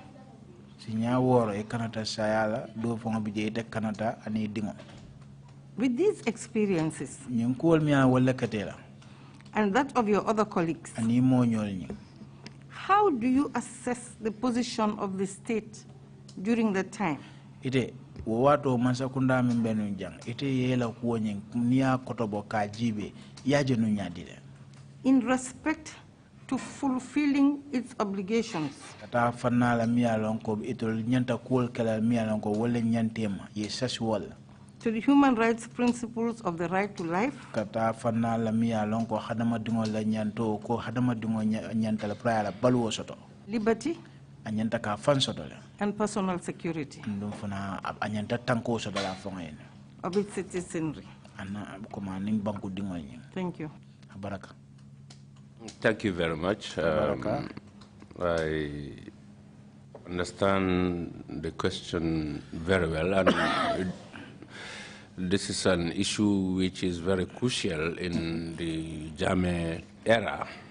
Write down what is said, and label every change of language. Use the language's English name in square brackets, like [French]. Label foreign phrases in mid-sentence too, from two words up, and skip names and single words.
[English] With these experiences, and that of your other colleagues, how do you assess the position of the state during that time? [Mandingo] Ite wato masakunda mbenu njang ite yela kuonye niya kotobo kajibe yaje nunyadile. [English] In respect to fulfilling its obligations. [Mandingo] Kata fanala miya lonko itol nyanta kuol kala miya lonko wole nyantema yesas wala. [English] To the human rights principles of the right to life. [Mandingo] Kata fanala miya lonko hadama dungo la nyanto ko hadama dungo nyanta la praya la baluo soto. [English] Liberty. [Mandingo] Anyanta ka fan soto la. [English] And personal security. [Mandingo] Ndum fana anyanta tanko soto la fonga [English] of its citizenry. [Mandingo] Ana kuma ning banku dingo yin. [English] Thank you. [Mandingo] Baraka. [English] Thank you very much. I understand the question very well, and this is an issue which is very crucial in the Jame era.